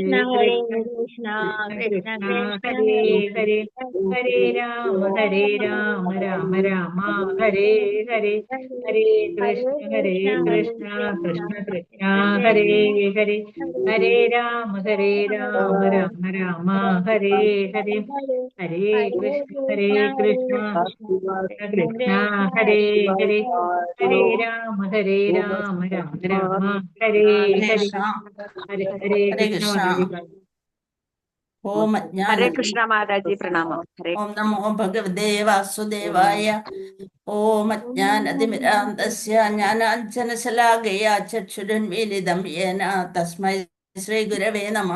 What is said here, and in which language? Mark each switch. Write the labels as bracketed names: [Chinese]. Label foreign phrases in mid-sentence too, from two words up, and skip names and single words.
[Sanskrit] കൃഷ്ണ ഹരേ ഹരേ ഹരേ രാമ രാമ രാമ ഹരേ ഹരേ ഹരേ കൃഷ്ണ കൃഷ്ണ കൃഷ്ണ ഹരേ ഹരേ ഹരേ രാമ രാമ രാമ ഹരേ ഹരേ ഹരേ കൃഷ്ണ കൃഷ്ണ ഹരേ ഹരേ ഹരേ രാമ രാമ രാമ ഹരേ ഹരേ ഹരേ ഹരേ ഹരേ കൃഷ്ണ കൃഷ്ണ. ഓം [Malayalam] ഹരേ കൃഷ്ണ മാതാജി പ്രണാമം. [Sanskrit] ഓം നമോ ഭഗവതേ വാസുദേവായ. ഓം അജ്ഞാനതിമിരാന്തസ്യ ജ്ഞാനാഞ്ജനശലാകയാ ചക്ഷുരുന്മീലിതം യേന തസ്മൈ ശ്രീഗുരവേ നമഃ.